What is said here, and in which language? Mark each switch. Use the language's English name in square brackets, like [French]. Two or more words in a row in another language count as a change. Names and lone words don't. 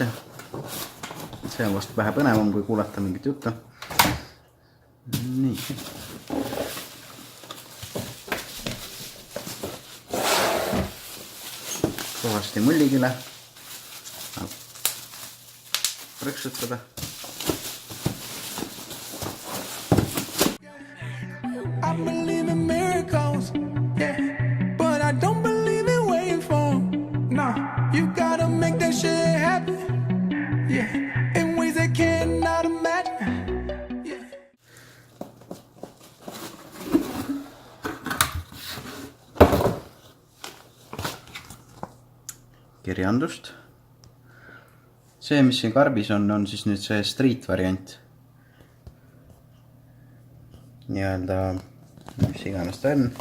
[Estonian] See on vast vähe põnevam, kui kuulata mingit juttu. Nii. Kõvasti mulligile. Rõksutada. [English] I believe in miracles, yeah, but I don't believe in waiting for them. Nah, you gotta make that shit happen, yeah, in ways I cannot imagine, yeah. [Estonian] Kirjandust. See, mis siin karbis on siis nüüd see street variant. Nii-öelda, mis iganes ta on.